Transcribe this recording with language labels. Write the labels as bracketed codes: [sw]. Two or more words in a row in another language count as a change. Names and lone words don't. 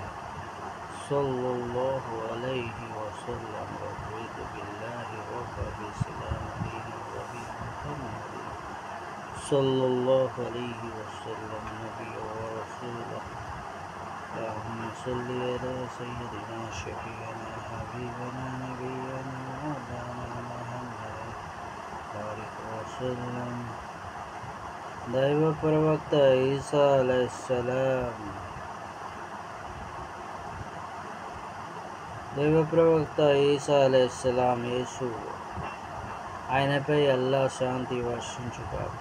[ar] صلى الله عليه وسلم رضيت بالله ربا وبالإسلام دينا وبمحمد صلى الله عليه وسلم نبيا ورسولا. اللهم صل على سيدنا شفيعنا حبيبنا نبينا مولانا محمد بارك وسلم. [te] దైవ ప్రవక్త ఈసా అలైహిస్సలాం యేసు ఆయనపై అల్లా శాంతి వర్షించుగాక.